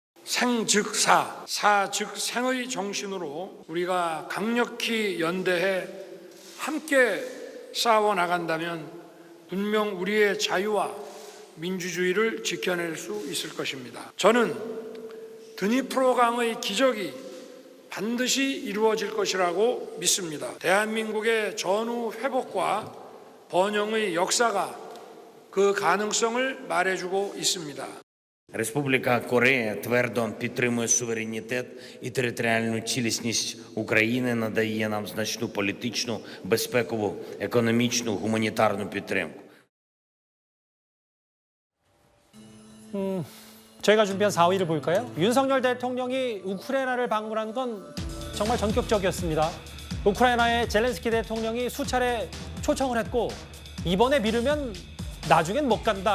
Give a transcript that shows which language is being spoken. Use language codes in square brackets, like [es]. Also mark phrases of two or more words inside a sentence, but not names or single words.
[ko] 생즉사, 사즉 생의 정신으로 우리가 강력히 연대해 함께 싸워 나간다면 분명 우리의 자유와 민주주의를 지켜낼 수 있을 것입니다. 저는 드니프로강의 기적이 반드시 이루어질 것이라고 믿습니다. 대한민국의 전후 회복과 번영의 역사가 그 가능성을 말해주고 있습니다. [uk] Республіка Корея твердо підтримує суверенітет і територіальну цілісність України, надає нам значну політичну, безпекову, економічну, гуманітарну підтримку. [ko] 저희가 준비한 4위를 볼까요? 윤석열 대통령이 우크라이나를 방문한 건 정말 전격적이었습니다. 우크라이나의 젤렌스키 대통령이 수차례 초청을 했고 이번에 미루면 나중엔 못 간다.